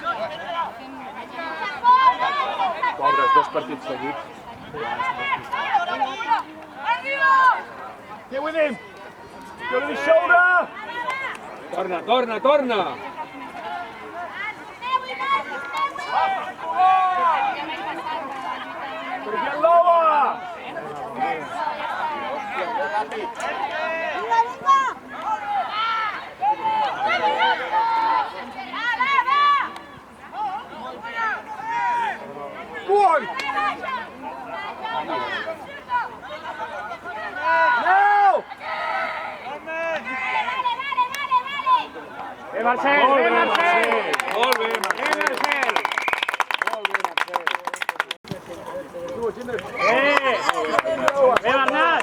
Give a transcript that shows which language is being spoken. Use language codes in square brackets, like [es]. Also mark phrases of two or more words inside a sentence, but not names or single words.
[ca] Pobres, 2 partits seguits. [en] Get with him. Go to the shoulder. [ca] Torna, torna, torna! [en] Get lower. Go on. [ca] No. Marcel! Marcel! Molt bé, Marcel! Bernat!